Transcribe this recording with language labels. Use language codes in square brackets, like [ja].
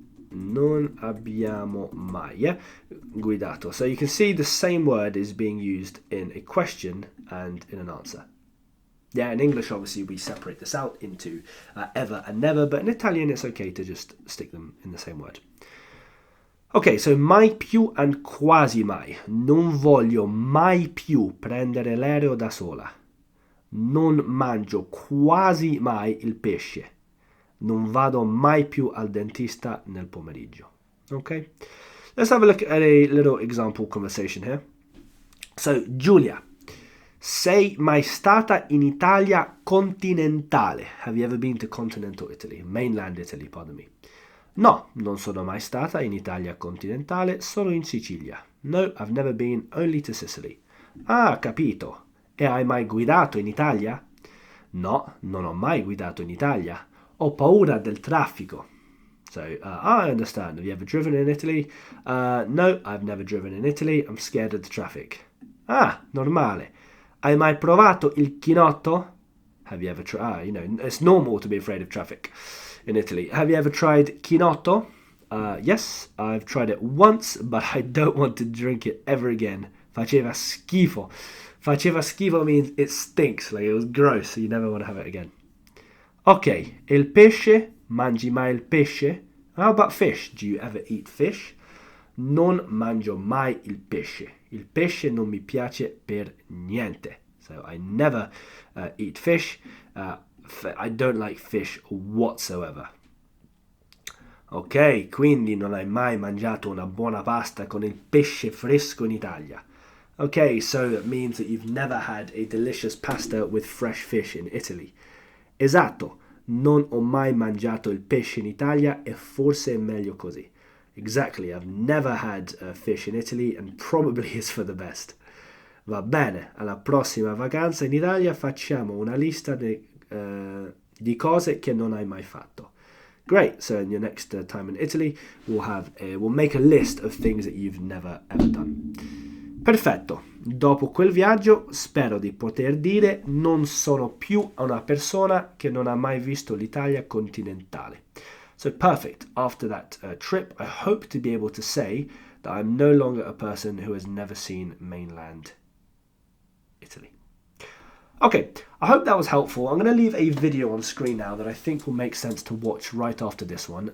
[it] Non abbiamo mai guidato. [en] So you can see the same word is being used in a question and in an answer. Yeah, in English, obviously, we separate this out into ever and never, but in Italian, it's okay to just stick them in the same word. Ok, so mai più and quasi mai. [it] Non voglio mai più prendere l'aereo da sola. Non mangio quasi mai il pesce. Non vado mai più al dentista nel pomeriggio. [en] Okay? Let's have a look at a little example conversation here. [it] So, Giulia, sei mai stata in Italia continentale? [en] Have you ever been to continental Italy? Mainland Italy, pardon me. [it] No, non sono mai stata in Italia continentale, solo in Sicilia. [en] No, I've never been, only to Sicily. [it] Ah, capito. E hai mai guidato in Italia? No, non ho mai guidato in Italia. Ho paura del traffico. [en] So, I understand. Have you ever driven in Italy? No, I've never driven in Italy. I'm scared of the traffic. [it] Ah, normale. Hai mai provato il chinotto? [en] Have you ever tried? It's normal to be afraid of traffic in Italy. Have you ever tried chinotto? Yes, I've tried it once, but I don't want to drink it ever again. [it] Faceva schifo. Faceva schifo [en] means it stinks, like it was gross, so you never want to have it again. [it] Ok, il pesce? Mangi mai il pesce? [en] How about fish? Do you ever eat fish? [it] Non mangio mai il pesce. Il pesce non mi piace per niente. [en] So I never eat fish. I don't like fish whatsoever. [it] Ok, quindi non hai mai mangiato una buona pasta con il pesce fresco in Italia. [en] Okay, so it means that you've never had a delicious pasta with fresh fish in Italy. [it] Esatto, non ho mai mangiato il pesce in Italia e forse è meglio così. [en] Exactly, I've never had fish in Italy and probably is for the best. [it] Va bene, alla prossima vacanza in Italia facciamo una lista di cose che non hai mai fatto. [en] Great. So in your next time in Italy, we'll make a list of things that you've never ever done. [it] Perfetto. Dopo quel viaggio spero di poter dire non sono più una persona che non ha mai visto l'Italia continentale. [en] So perfect. After that trip, I hope to be able to say that I'm no longer a person who has never seen mainland Italy. Okay, I hope that was helpful. I'm going to leave a video on screen now that I think will make sense to watch right after this one.